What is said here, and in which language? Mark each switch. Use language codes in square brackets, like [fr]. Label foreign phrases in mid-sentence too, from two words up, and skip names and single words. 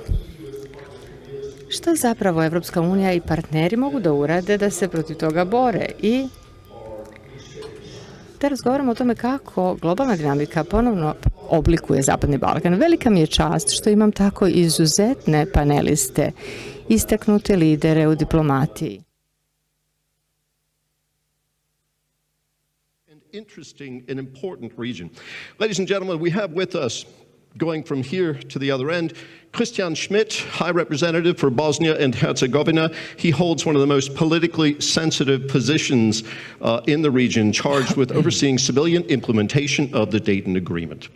[sr] Šta zapravo Evropska unija i partneri mogu da urade da se protiv toga bore i da razgovaramo o tome kako globalna dinamika ponovno oblikuje Zapadni Balkan. Velika mi je čast što imam tako izuzetne paneliste, istaknute lidere u diplomatiji. [en] Interesting and important region. Ladies and gentlemen, we have with us, going from here to the other end, Schmidt, High Representative for Bosnia and Herzegovina. He holds one of the most politically sensitive positions in the region, charged with overseeing civilian implementation of the Dayton Agreement.